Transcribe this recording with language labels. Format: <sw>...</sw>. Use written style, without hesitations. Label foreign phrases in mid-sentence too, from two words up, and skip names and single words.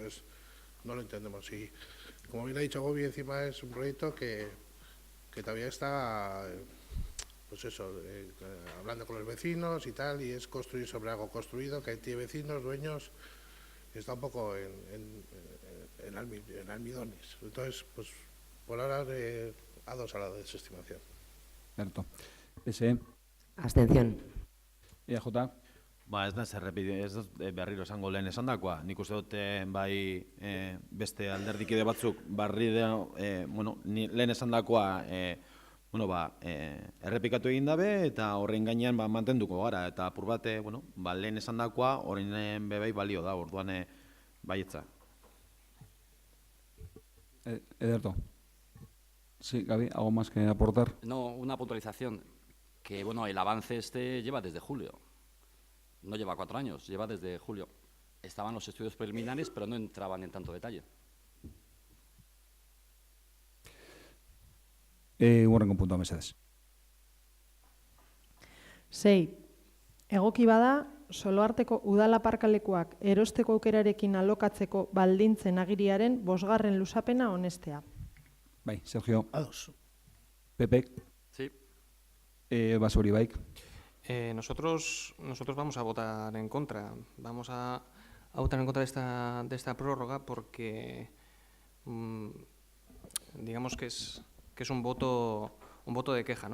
<es>Entonces, no lo entendemos. Y como bien ha dicho Gobi, encima es un proyecto que todavía está, pues eso, hablando con los vecinos y tal, y es construir sobre algo construido, que tiene vecinos, dueños, y está un poco en almidones. Entonces, pues por ahora A2 a la desestimación. Cierto. PSE. Abstención. EAJ.</es> <eu>Ez da ez berriro esango lehen esandakoa. Nik uste dut bai beste alderdikide batzuk lehen esandakoa errepikatu egin dabe eta horren gainean mantenduko gara. Eta apur bat lehen esandakoa horren bebai balio da, orduan baietza. Ederto.</eu> <es>Sí, Gaby, ¿algo más que aportar? No, una puntualización, que bueno, el avance lleva desde julio. No lleva 4 años, lleva desde julio. Estaban los estudios preliminares, pero no entraban en tanto detalle.</es> <eu>Hurrengo puntua, mesedez. 6. Egoki bada, Soloarteko udala parkalekuak erosteko aukerarekin alokatzeko baldintzen agiriaren 5. luzapena onestea. Bai, Sergio. A2. Pepe.</eu> <es>Sí.</es> <eu>Basauri, bai.</eu> <es>Nosotros vamos a votar en contra. Vamos a votar en contra de esta prórroga porque digamos que es un voto de queja, ¿no?</es>